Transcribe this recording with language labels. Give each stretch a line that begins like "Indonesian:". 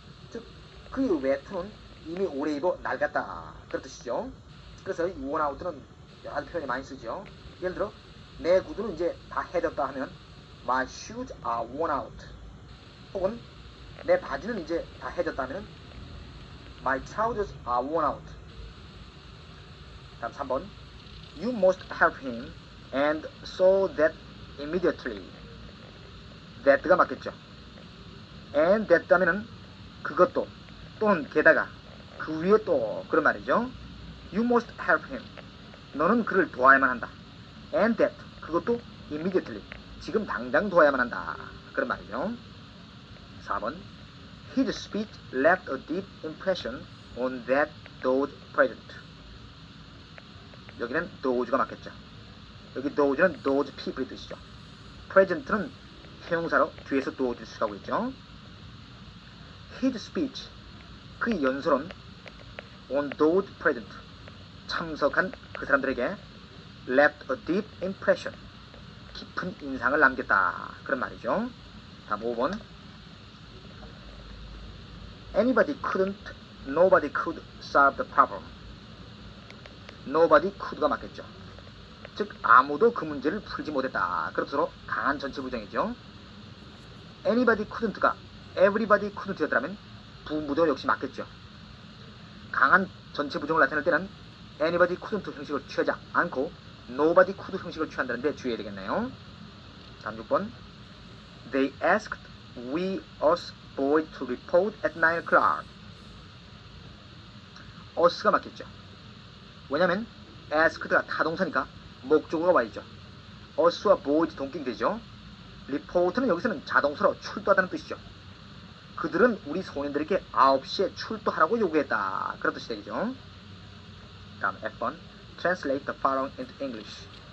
Korean: 즉 그의 외투는 이미 오래 입어 낡았다 그런 뜻이죠. 그래서 이 worn out는 여러 가지 표현이 많이 쓰죠. 예를 들어 내 구두는 이제 다 해졌다 하면 My shoes are worn out. 혹은 내 바지는 이제 다 해졌다 하면 My trousers are worn out.
English: 다음 3번 You must help him and so that immediately.
Korean: that가 맞겠죠. and that 하면은 그것도 또는 게다가 그 위에 또 그런 말이죠.
English: You must help him.
Korean: 너는 그를 도와야만 한다.
English: and that 그것도 immediately.
Korean: 지금 당장 도와야만 한다. 그런 말이죠.
English: 4번 His speech left a deep impression on those present.
Korean: 여기는 those가 맞겠죠. 여기 those는 those people의 뜻이죠. present는 형용사로 뒤에서 those를 쓰라고 했죠.
English: His speech, 그의 연설은 on those present, 참석한 그 사람들에게 left a deep impression, 깊은 인상을 남겼다.
Korean: 그런 말이죠.
English: 다음 5번 Anybody couldn't, nobody could solve the problem.
Korean: Nobody could가 맞겠죠. 즉 아무도 그 문제를 풀지 못했다. 그런 뜻으로 강한 전체 부정이죠. Anybody couldn't가 everybody couldn't였다면 부부도 역시 맞겠죠. 강한 전체 부정을 나타낼 때는 anybody couldn't 형식을 취하지 않고 nobody could 형식을 취한다는데 주의해야 되겠네요.
English: 다음 6번 They asked us boy to report at 9 o'clock.
Korean: us가 맞겠죠. 왜냐면 asked가 타동사니까 목적어가 와있죠. us와 boys 동격이 되죠. report는 여기서는 자동사로 출두하다는 뜻이죠. 그들은 우리 소년들에게 9시에 출두하라고 요구했다.
English: 그런 뜻이 되겠죠. 다음 F번 Translate the following into English.